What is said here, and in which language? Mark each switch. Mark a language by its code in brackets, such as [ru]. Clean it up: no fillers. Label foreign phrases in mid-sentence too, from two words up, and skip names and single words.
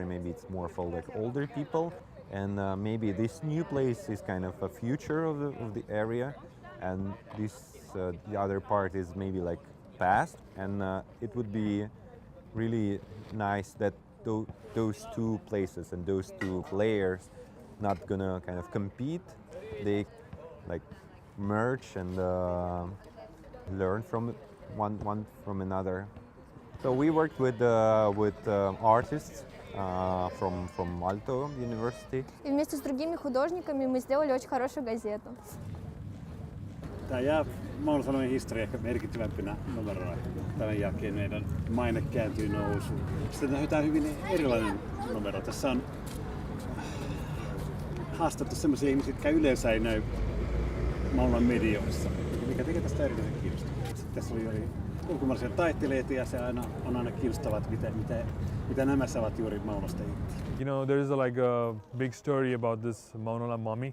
[en] maybe it's more for like older people, and maybe this new place is kind of a future of the area, and this the other part is maybe like past, and it would be really nice that those two places and those two layers not gonna kind of compete, they like merge and learn from one from another. So we worked with artists from Aalto University. [ru] И вместе с другими художниками мы сделали очень хорошую газету. [fi] Tämä jää Maunulan Sanomien historia ehkä merkittävämpinä numeroina. Tämän jälkeen meidän maine kääntyy nousuun. Sitten tämä on hyvin erilainen numero. Tässä on haastattu sellaisia ihmisiä, jotka yleensä ei näy Maunulan medioissa, mikä tekee tästä erityisen kiinnostavaa. Sitten tässä oli ulkomaalaisia taiteilijoita ja se on aina kiinnostavaa, mitä nämä saavat juuri Maunulasta irti. [en] You know, there is a big story about this Maunula mommy.